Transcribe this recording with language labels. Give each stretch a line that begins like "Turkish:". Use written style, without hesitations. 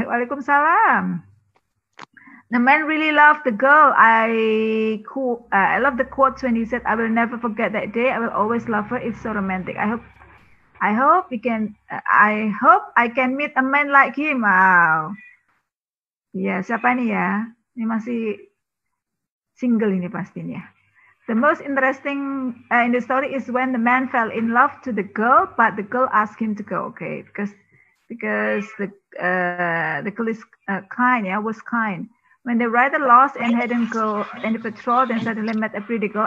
English: Waalaikumsalam. The man really loved the girl. I love the quotes when he said, "I will never forget that day. I will always love her. It's so romantic." I hope I can meet a man like him.
Indonesian: Wow. Ya, siapa nih ya? Ini masih single ini pastinya.
English: The most interesting in the story is when the man fell in love to the girl, but the girl asked him to go. Okay, because the girl is kind. Yeah, was kind. When the writer lost and hadn't go in the patrol, then suddenly met a pretty girl.